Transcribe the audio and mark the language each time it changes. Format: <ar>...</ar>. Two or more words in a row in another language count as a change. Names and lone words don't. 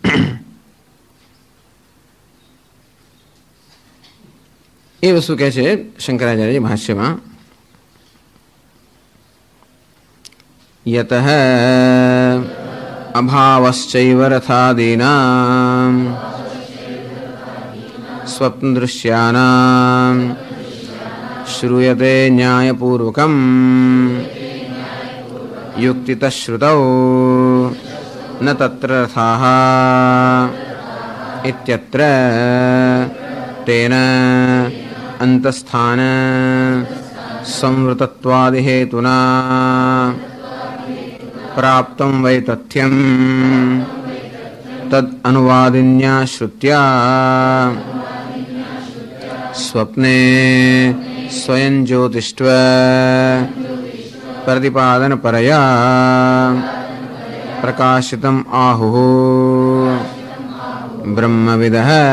<gu>એ વસ્તુ કહે છે શંકરાચાર્ય ભાષ્યમાં,</gu> <sa>યતઃ અભાવશ્ચૈવ રથાદીનાં સ્વપ્નદૃશ્યાનાં શ્રૂયતે ન્યાયપૂર્વકમ યુક્તિતઃ શ્રુતૌ ન તત્ર રથાઃ इत्यत्र तेन अंतस्थान संवृतत्वादि हेतुना प्राप्तं वै तथ्यं तद अनुवादिन्या श्रुत्या स्वप्ने स्वयं ज्योतिष्व प्रतिपादन परया प्रकाशितम् आहुः ब्रह्मविदः।</sa>